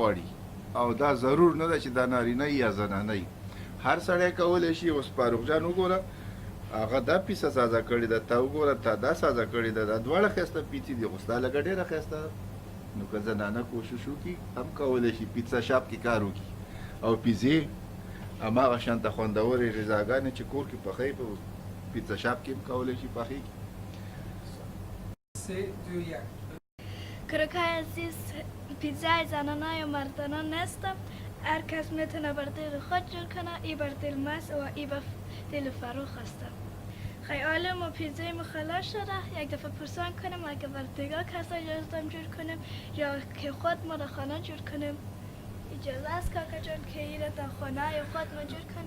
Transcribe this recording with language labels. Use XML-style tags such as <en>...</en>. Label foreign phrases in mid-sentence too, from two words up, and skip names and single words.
<ps>غواړي او دا ضرور نه ده چې دا نارینه یا زنانه وي هر سړی کولی شي اوس فاروق جان وګوره هغه دا پیزا سازه کړې ده ته وګوره تا دا سازه کړې ده دا دواړه ښایسته پیتې دي خو ستا لږه ډېره ښایسته ده نو که زنانه کوشش وکړي هم کولی شي پیتزا شاپ کې کار وکړي او پیزې هماغه شانته خوندورې غذاګانې چې کور کې پخوي په پیتزا شاپ کې هم کولی شي پخېږي</ps> <fa>کرکای عزیز پیتزای زنانه یا مردانه نیست هر کس میتونه بر دل خود جور کنه ای بر دل ماست و ای بر دل فاروق هست خیال ما پیتزای ما خلاص شده یک دفعه پرسان کنم اگه بر دیگر کسا جزدم جور کنم یا که خود ما در خانه جور کنم اجازه است کاکا جان که ایره در خانه یا خود ما جور کنم</fa>